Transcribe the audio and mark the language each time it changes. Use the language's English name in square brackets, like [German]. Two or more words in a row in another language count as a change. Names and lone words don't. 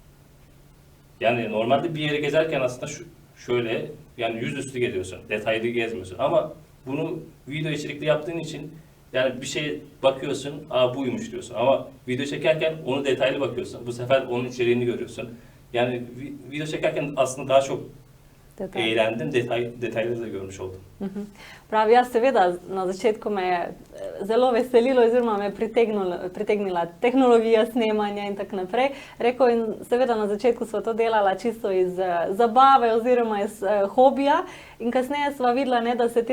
[Turkish] Yani normalde bir yeri gezerken aslında şöyle yani yüzüstü geziyorsun, detaylı gezmiyorsun. Ama bunu video içerikli yaptığın için yani bir şey bakıyorsun, aa buymuş diyorsun. Ama video çekerken onu detaylı bakıyorsun. Bu sefer onun içeriğini görüyorsun. Yani video çekerken aslında daha çok eğlendim, detayları da görmüş oldum. [Slovenian] Pravi, jaz seveda na začetku me je zelo veselilo oziroma me je pritegnila tehnologija snemanja in tako naprej. Rekel, in seveda na začetku sva to delala čisto iz zabave oziroma iz hobija in kasneje sva videla, ne, da se ti